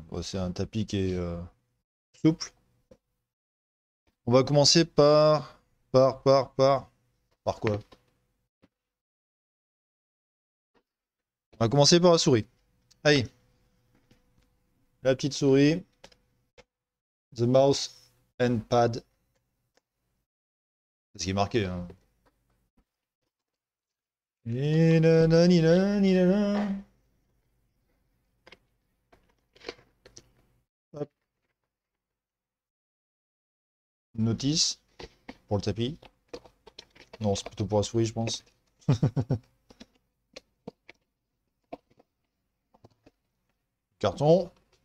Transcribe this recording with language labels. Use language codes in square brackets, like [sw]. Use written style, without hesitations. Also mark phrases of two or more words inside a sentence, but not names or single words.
[fr] Ouais, c'est un tapis qui est souple. On va commencer par quoi? On va commencer par la souris. Allez, la petite souris, [en] the mouse and pad. [fr] C'est ce qui est marqué, hein. Ni na na ni na ni na na. Hop. Notice pour le tapis. Non, c'est plutôt pour la souris, je pense. Carton.